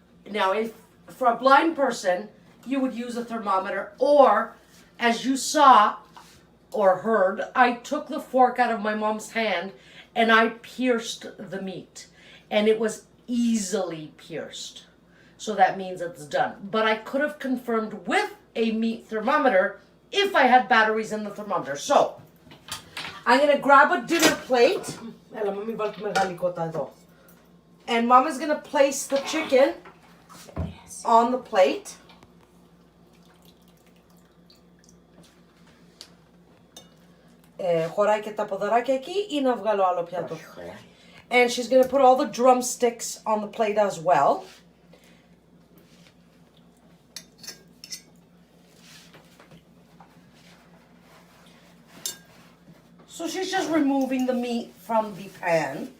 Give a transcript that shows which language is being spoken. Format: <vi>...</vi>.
<en>Now, if for a blind person, you would use a thermometer, or as you saw or heard, I took the fork out of my mom's hand and I pierced the meat, and it was easily pierced. So that means it's done. But I could have confirmed with a meat thermometer if I had batteries in the thermometer. So, I'm gonna grab a dinner plate.</en> <el>Έλα, μην βάλω τη μεγάλη κότα εδώ.</el> <en>And Mom is gonna place the chicken on the plate.</en> <el>Χωράει και τα ποδαράκια εκεί ή να βγάλω άλλο πιάτο?</el> <en>And she's gonna put all the drumsticks on the plate as well. So she's just removing the meat from the pan.</en>